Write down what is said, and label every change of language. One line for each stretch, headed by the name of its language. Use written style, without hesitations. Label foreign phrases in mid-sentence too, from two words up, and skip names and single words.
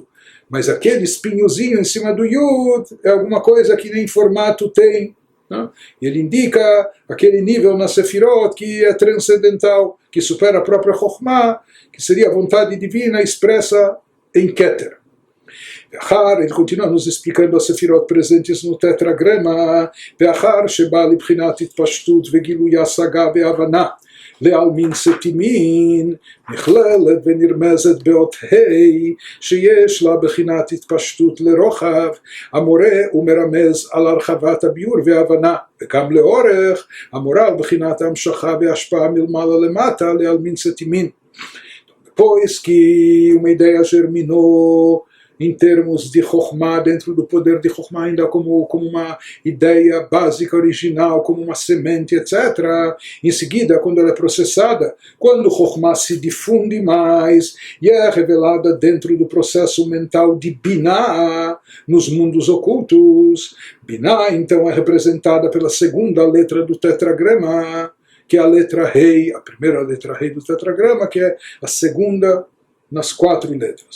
Portuguese: Mas aquele espinhozinho em cima do Yud é alguma coisa que nem formato tem. Não? E ele indica aquele nível na Sefirot que é transcendental, que supera a própria Chokhmah, que seria a vontade divina expressa em Keter. Ele continua nos explicando as Sefirot presentes no tetragrama,
Hebrew: ואחר שבא לבחינת התפשטות וגילוי השגה והבנה לעלמין סתימין, נכללת ונרמזת באות ה' שיש לה בחינת התפשטות לרוחב, המורה ומרמז על הרחבת הביור והבנה, וגם לאורך המורה על בחינת המשכה והשפעה מלמעלה למטה לעלמין סתימין.
Portuguese: Depois que uma ideia germinou em termos de Chokhmah, dentro do poder de Chokhmah, ainda como uma ideia básica, original, como uma semente, etc. Em seguida, quando ela é processada, quando Chokhmah se difunde mais e é revelada dentro do processo mental de Binah, nos mundos ocultos, Binah, então, é representada pela segunda letra do tetragrama, que é a letra Rei, a primeira letra Rei do tetragrama, que é a segunda nas 4 letras.